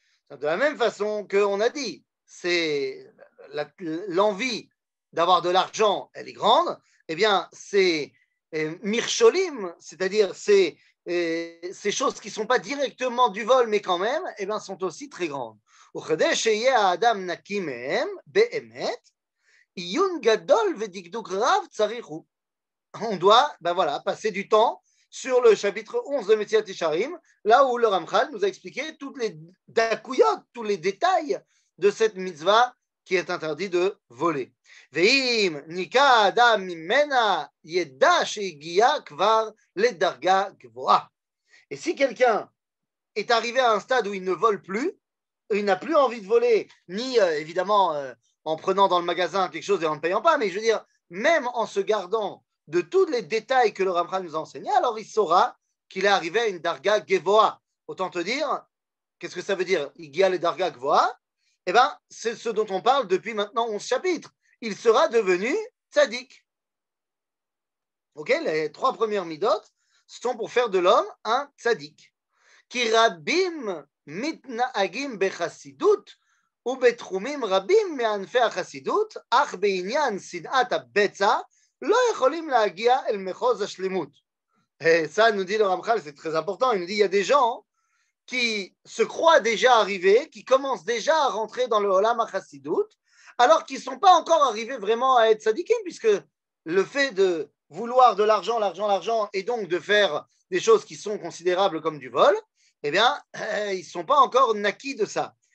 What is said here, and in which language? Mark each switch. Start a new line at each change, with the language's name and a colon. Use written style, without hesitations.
French: De la même façon qu'on a dit, c'est l'envie d'avoir de l'argent, elle est grande, eh bien, c'est mircholim, c'est-à-dire c'est ces choses qui ne sont pas directement du vol, mais quand même, eh bien, sont aussi très grandes.
Hebrew: וכדי שיהיה האדם נקי מהם, באמת, עיון גדול ודקדוק רב צריך הוא.
French: On doit voilà, passer du temps sur le chapitre 11 de Messilat Yesharim, là où le Ramchal nous a expliqué toutes les dakuyot, tous les détails de cette mitzvah qui est interdit de voler.
Hebrew: Ve'im nika adam mimena yeda she'igia kvar ledarga gvoa.
French: Et si quelqu'un est arrivé à un stade où il ne vole plus, il n'a plus envie de voler, ni évidemment en prenant dans le magasin quelque chose et en ne payant pas, mais je veux dire, même en se gardant de tous les détails que le Ramchal nous a enseignés, alors il saura qu'il est arrivé à une darga gevoa. Autant te dire, qu'est-ce que ça veut dire?
Hebrew: Igia le darga gevoa,
French: eh bien, c'est ce dont on parle depuis maintenant 11 chapitres. Il sera devenu tzaddik. Ok, les 3 premières midot sont pour faire de l'homme un tzaddik.
Hebrew: Ki rabim מתנהגים בחסידות ובתחומים רבים מענפי החסידות, אך בעניין שנאת הבצע לא יכולים להגיע אל מחוז השלמות.
French: Ça nous dit le Ramchal, c'est très important. Il nous dit il y a des gens qui se croient déjà arrivés, qui commencent déjà à rentrer dans le Olam HaChassidut, alors qu'ils ne sont pas encore arrivés vraiment à être sadikim, puisque le fait de vouloir de l'argent, et donc de faire des choses qui sont considérables comme du vol, eh bien, ils ne sont pas encore naquis de ça.